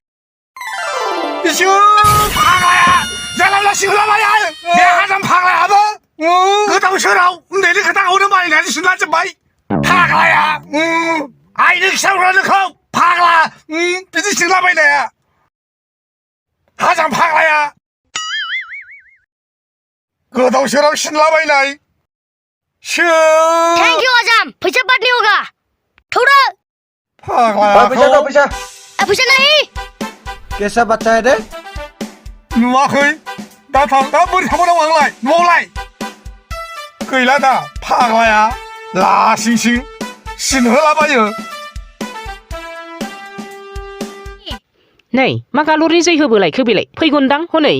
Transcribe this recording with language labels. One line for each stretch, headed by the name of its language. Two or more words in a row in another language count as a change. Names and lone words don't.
Bodo: इसोर फाग्लाया जालांलासिगोन बे हाजाम फाग्लायाबो गोदाव सोराव उन्दैनि खोथाखौनो मानिनानै सिनलाजोब्बाय फाग्लाया आइनो खिथाहरला नोंखौ फाग्ला बिदि सिनलाबायनाया हाजाम फाग्लाया गोदाव सोराव सिनलाबायनाय
English: thank you
Hindi: हाजाम फैसा बादनी होगा थोड़ा
Bodo: फाग्लाया
Hindi: पैसा दो पैसा पैसा नहीं कैसा बच्चा है रे
Bodo: नुवाखै दा थां दा बोरै थांबाव आंलाय न'आवलाय गैला दा फाग्लाया लासिं सिं सिनहोलाबायो नै मा गाल'रि जै होबोलायखो बेलाय फैगोनदां हनै